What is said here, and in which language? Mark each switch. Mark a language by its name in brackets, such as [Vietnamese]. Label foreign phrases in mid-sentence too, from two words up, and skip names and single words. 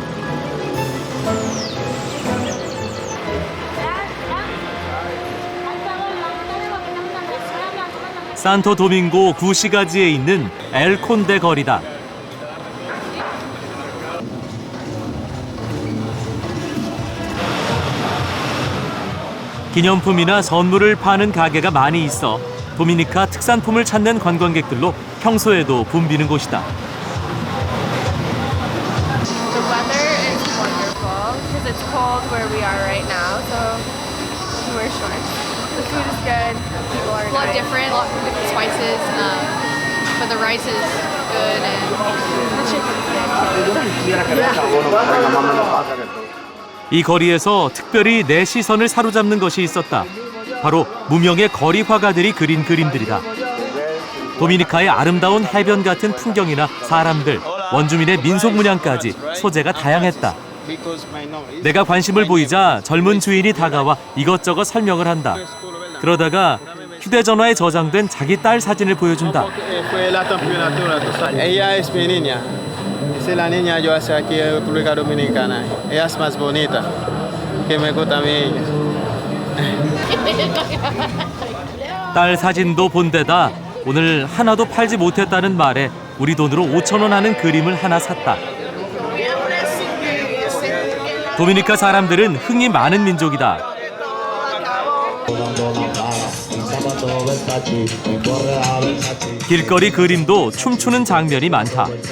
[Korean] 산토 도밍고 구시가지에 있는 엘 콘데 거리다. 기념품이나 선물을 파는 가게가 많이 있어 도미니카 특산품을 찾는 관광객들로 평소에도 붐비는 곳이다. [English] The weather is wonderful because it's cold where we are right now, so we wear shorts. The food is good. People are nice. Different spices, but the rice is good and the chicken's good. [Korean] 이 거리에서 특별히 내 시선을 사로잡는 것이 있었다. 바로 무명의 거리 화가들이 그린 그림들이다. 도미니카의 아름다운 해변 같은 풍경이나 사람들, 원주민의 민속 문양까지 소재가 다양했다. 내가 관심을 보이자 젊은 주인이 다가와 이것저것 설명을 한다. 그러다가 휴대전화에 저장된 자기 딸 사진을 보여준다. [Spanish] Ella es mi niña. Esa es la niña yo hace aquí en República Dominicana. Ella es más bonita que me gusta a mí. [Korean] 딸 사진도 본 데다 오늘 하나도 팔지 못했다는 말에 우리 돈으로 5,000원 하는 그림을 하나 샀다. 도미니카 사람들은 흥이 많은 민족이다. 길거리 그림도 춤추는 장면이 많다.